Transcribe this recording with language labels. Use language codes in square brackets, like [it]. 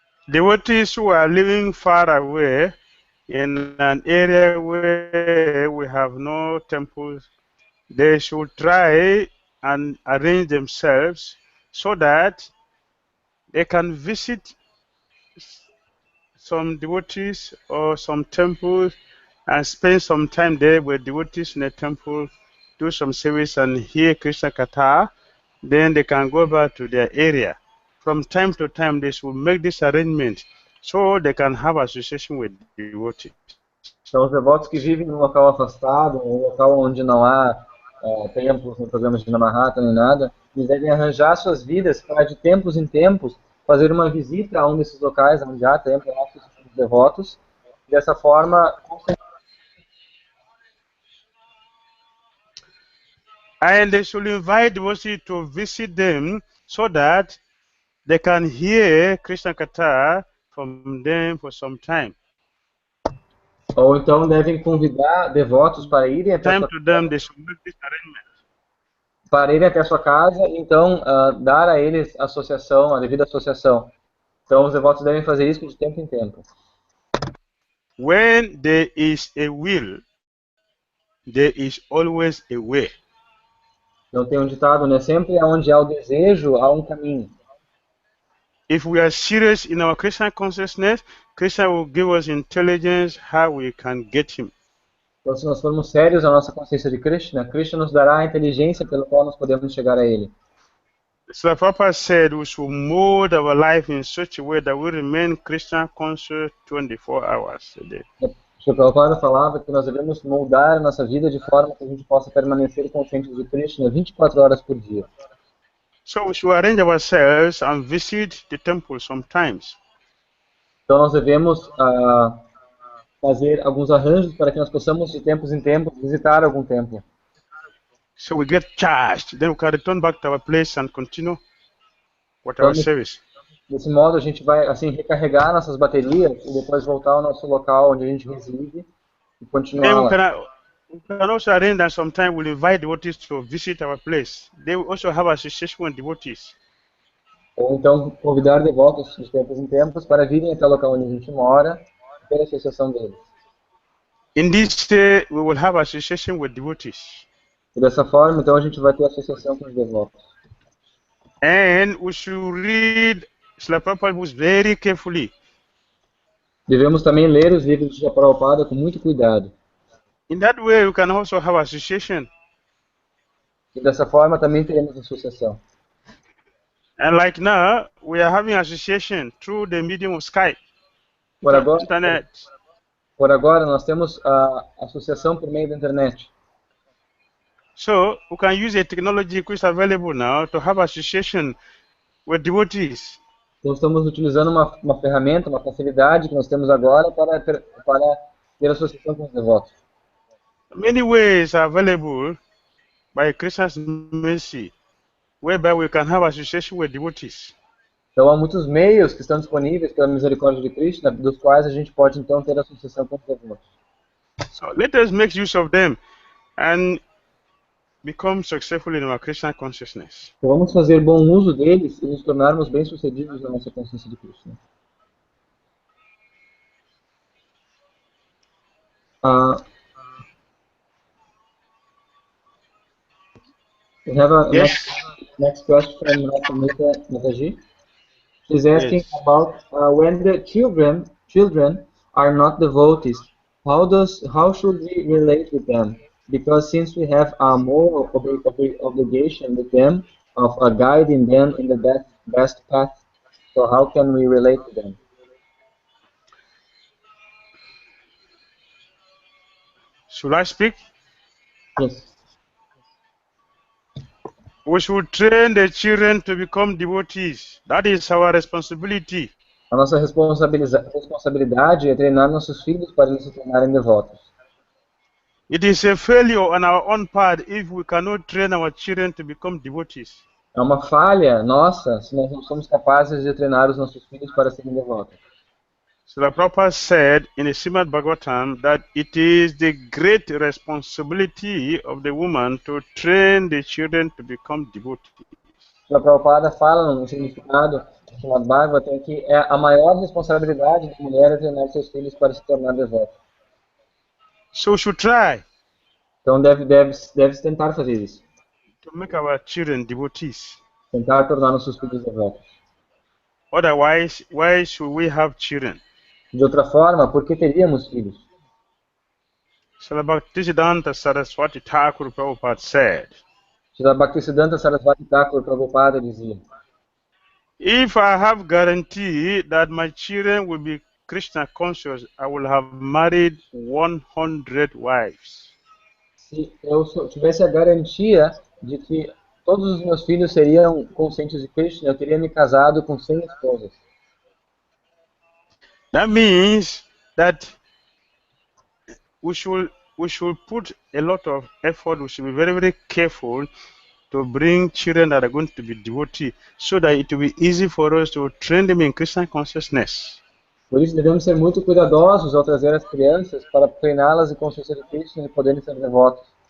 [en] Devotees who are living far away in an area where we have no temples, they should try and arrange themselves so that they can visit some devotees or some temples and spend some time there with devotees in the temple, do some service and hear Krishna Katha, then they can go back to their area. From time to time, they should make this arrangement so they can have association with devotees. [pt] Então, os devotos que vivem em um local afastado, um local onde não há templos, no programa de Namahata nem nada, eles devem arranjar suas vidas para, de tempos em tempos, fazer uma visita a um desses locais onde há templos, os devotos. Dessa forma, [en] and they should invite devotees to visit them so that they can hear Krishna Katha from them for some time. [pt] Ou então devem convidar devotos para irem até sua casa, e então dar a eles a devida associação. Então os devotos devem fazer isso de tempo em tempo. [en] When there is a will, there is always a way. [pt] Então tem um ditado, né? Sempre onde há o desejo, há um caminho. [en] If we are serious in our Krishna consciousness, Krishna will give us intelligence how we can get him. [pt] Então, se nós formos sérios na nossa consciência de Krishna, Krishna nos dará a inteligência pela qual nós podemos chegar a ele. [en] So Prabhupada said we should mold our life in such a way that we remain Krishna conscious 24 hours a day. [pt] O Prabhupada falava que nós devemos moldar a nossa vida de forma que a gente possa permanecer conscientes de Krishna 24 horas por dia. [en] So we should arrange ourselves and visit the temple sometimes. [pt] Então nós devemos fazer alguns arranjos para que nós possamos de tempos em tempos visitar algum templo. [en] So we get charged, then we can return back to our place and continue with our service. [pt] Desse modo a gente vai assim recarregar nossas baterias e depois voltar ao nosso local onde a gente reside e continuar lá. [en] We can also arrange that sometimes we'll invite devotees to visit our place. They will also have association with devotees. [pt] Ou então convidar devotos de tempos em tempos para virem até o local onde a gente mora e ter a associação deles. [en] In this way, we will have association with devotees. [pt] E dessa forma, então, a gente vai ter associação com os devotos. [en] And we should read Srila Prabhupada was very carefully. [pt] Devemos também ler os livros de Prabhupada com muito cuidado. [en] In that way, we can also have association. [pt] E dessa forma também teremos associação. [en] And like now, we are having association through the medium of Skype, internet. [pt] Por agora, nós temos a associação por meio da internet. [en] So, we can use a technology which is available now to have association with devotees. [pt] Então, estamos utilizando uma ferramenta, uma facilidade que nós temos agora para ter associação com os devotos. [en] Many ways are available by Krishna's mercy, whereby we can have association with devotees. [pt] Então, há muitos meios que estão disponíveis pela misericórdia de Krishna, dos quais a gente pode, então, ter associação com os devotos. [en] So, let us make use of them and become successful in our Krishna consciousness. [pt] Então, vamos fazer bom uso deles e nos tornarmos bem-sucedidos na nossa consciência de Krishna. [en] We have a next question from Mataji. She's asking about when the children are not devotees, how should we relate with them? Because since we have a moral obligation with them of guiding them in the best path, so how can we relate to them? Should I speak? Yes. We should train the children to become devotees. That is our responsibility. [pt] A nossa responsabilidade é treinar nossos filhos para eles se tornarem devotos. [en] It is a failure on our own part if we cannot train our children to become devotees. [pt] É uma falha nossa se nós não somos capazes de treinar os nossos filhos para serem devotos. [en] So the Prabhupada said in the Srimad Bhagavatam that it is the great responsibility of the woman to train the children to become devotees. [pt] A Prabhupada fala no significado do Srimad Bhagavatam que é a maior responsabilidade da mulher é treinar seus filhos para se tornar devotos. [en] So we should try. [pt] Então deve tentar fazer isso. [en] To make our children devotees. [pt] Tentar tornar nossos filhos devotos. [en] Otherwise, why should we have children? [pt] De outra forma, por que teríamos filhos? [en] Srila Bhaktisiddhanta Saraswati Thakur Prabhupada said, [pt] Srila Bhaktisiddhanta Saraswati Thakur Prabhupada dizia: [en] if I have guarantee that my children will be Krishna conscious, I will have married 100 wives. [pt] Se eu tivesse a garantia de que todos os meus filhos seriam conscientes de Krishna, eu teria me casado com 100 esposas. [en] That means that we should put a lot of effort. We should be very, very careful to bring children that are going to be devotees, so that it will be easy for us to train them in Krishna consciousness. [pt] Por isso devemos ser muito cuidadosos ao trazer as crianças para treiná-las em consciência de Krishna e poderem ser devotos.